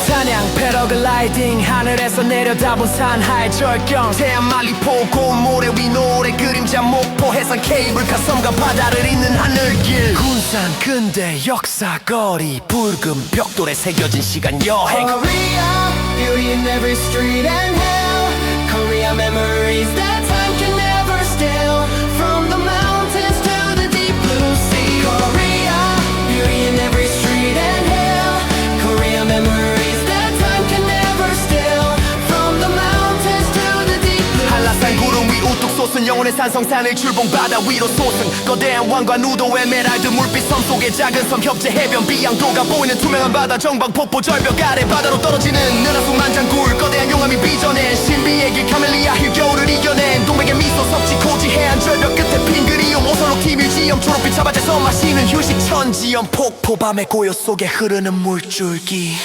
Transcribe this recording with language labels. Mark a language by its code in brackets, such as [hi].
[ko] 산양 패러글라이딩 하늘에서 내려다본 산하의 절경 태안 만리포 고운 모래 위 노래 그림자 목포 해상 케이블카 섬과 바다를 잇는 하늘길 군산 근대 역사거리 붉은 벽돌에 새겨진 시간 여행 [en] Korea, beauty in every street and hill Korea memories that time can never steal From the mountains to the deep blue sea Korea, beauty in every street and hill Korea memories that time can never steal From the mountains to the deep blue sea [ko] 한라산 구름 위 우뚝 솟은 영혼의 산성산을 출봉 바다 위로 솟은 거대한 왕관 우도 에메랄드 물빛 섬 속에 작은 섬 협재 해변 비양도가 보이는 투명한 바다 정방 폭포 절벽 아래 바다로 떨어지는 은하수 만장굴 거대한 용암이 빚어낸 신비의 길 카멜리아 힐 겨울을 이겨낸 동백의 미소 섭지 고지 해안 절벽 끝에 핀 그리움 오설록 티뮤지엄 초록빛 차밭에서 마시는 휴식 천지연 폭포 밤의 고요 속에 흐르는 물줄기